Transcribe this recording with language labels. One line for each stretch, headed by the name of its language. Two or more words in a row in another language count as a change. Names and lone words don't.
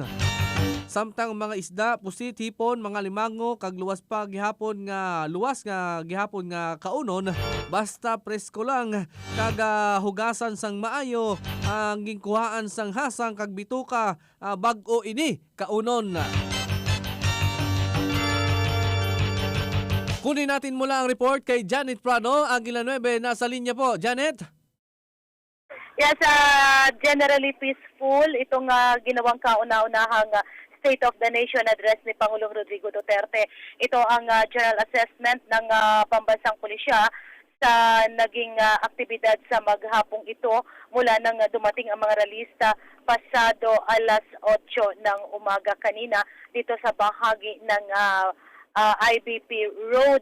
Hiligaynon: Samtang mga isda, pusit, hipon, mga limango, kag luwas gihapon nga kaunon, basta presko lang, kag hugasan sang maayo, ang gingkuhaan sang hasang kag bituka, bag-o ini kaunon.
Filipino: Kunin natin mula ang report kay Janet Prado, Agila 9, nasa linya po. Janet?
English: Yes, generally peaceful
Filipino: itong ginawang kauna-unahang State of the Nation address ni Pangulong Rodrigo Duterte. Ito ang
English: general assessment
Filipino: ng pambansang pulisya sa naging aktibidad sa maghapong ito mula nang dumating ang mga realista pasado alas 8 ng umaga kanina dito sa bahagi ng IBP Road.